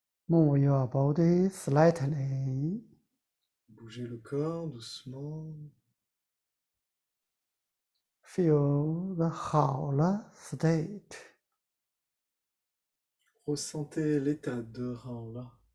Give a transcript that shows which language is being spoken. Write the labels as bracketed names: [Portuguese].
[English] Move your body slightly. [French] Bougez le corps doucement. [English] Feel the 好了 state. [French] Ressentez l'état de Raoula.